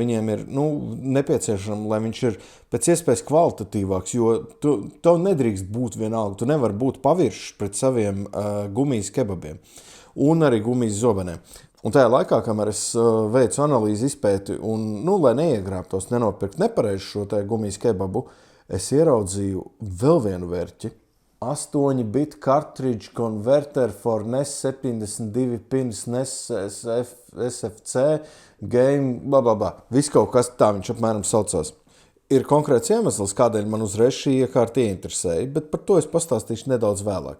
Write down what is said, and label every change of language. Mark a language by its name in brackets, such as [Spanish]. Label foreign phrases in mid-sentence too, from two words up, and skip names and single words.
[Latvian] Viņiem ir nepieciešama, lai viņš ir pēc iespējas kvalitatīvāks, jo tev nedrīkst būt vienalga. Tu nevari būt paviršs pret saviem gumijas kebabiem un arī gumijas zobenēm. Un tajā laikā, kamēr es veicu analīzi izpēti un, lai neiegrābtos, nenopirkt nepareizi šo gumijas kebabu, es ieraudzīju vēl vienu vērķi. [English] 8-bit cartridge converter for NES 72 pins NES SFC game, blablabla. [Latvian] Viss kaut kas tā viņš apmēram saucās. Ir konkrēts iemesls, kādēļ man uzreiz šī iekārta ieinteresēja, bet par to es pastāstīšu nedaudz vēlāk.